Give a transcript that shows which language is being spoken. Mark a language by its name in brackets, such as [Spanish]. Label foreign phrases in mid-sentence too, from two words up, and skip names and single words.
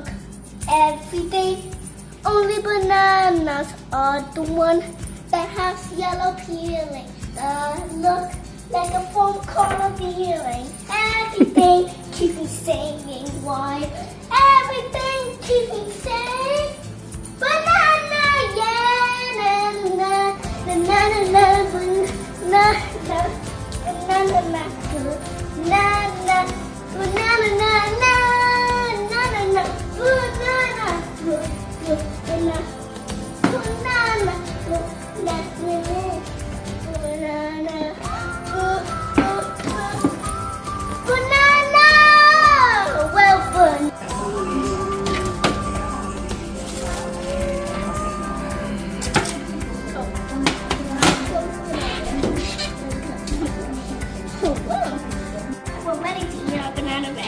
[English] Everything, only bananas are the one that has yellow peeling. Look like a foam cone peeling. Everything keeps me singing. Why? Everything keeps me saying banana, yeah, na na na na na na na na na na na na banana na na na na na banana banana banana banana. Well done. We're ready to eat our banana bread.